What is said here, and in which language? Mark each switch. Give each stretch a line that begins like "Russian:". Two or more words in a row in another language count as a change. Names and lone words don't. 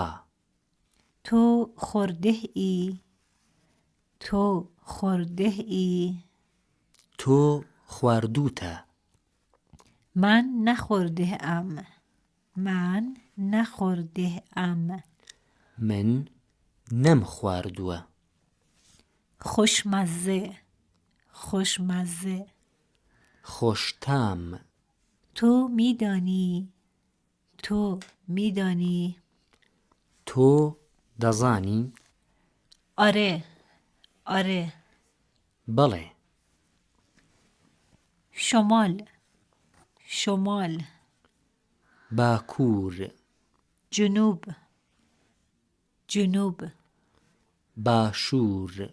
Persian: تو خورده ای تو خورده ای
Central Kurdish: تۆ خواردووتە
Persian: من نخورده ام من نخورده ام
Central Kurdish: من نەم خواردووە
Persian: خوشمزه خوشمزه
Central Kurdish: خۆشتام
Persian: تو میدانی تو میدانی
Central Kurdish: تۆ دەزانی
Persian: آره آره
Central Kurdish: بەڵێ
Persian: شمال شمال
Central Kurdish: باکوور
Persian: جنوب جنوب
Central Kurdish: باشوور